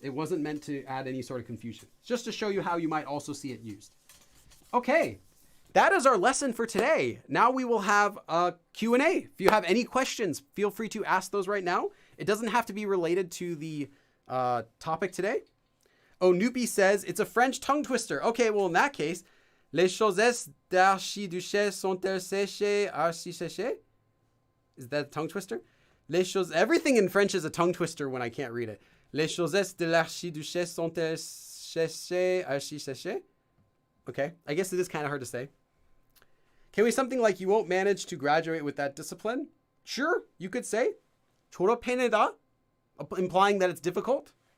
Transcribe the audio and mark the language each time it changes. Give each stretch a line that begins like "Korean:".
English: It wasn't meant to add any sort of confusion. It's just to show you how you might also see it used. Okay, that is our lesson for today. Now we will have a Q&A. If you have any questions, feel free to ask those right now. It doesn't have to be related to the topic today. Oh, Noopy says, it's a French tongue twister. Okay, well, in that case,
French: les choses d'archiduchesse sont-elles séchées, archi-séchées?
English: Is that a tongue twister?
French: Les choses,
English: everything in French is a tongue twister when I can't read it.
French: Les choses de l'archiduchesse sont-elles séchées, archi-séchées?
English: Okay, I guess it is kind of hard to say. Can we something like you won't manage to graduate with that discipline? Sure, you could say.
Korean: 졸업해내다,
English: implying that it's difficult.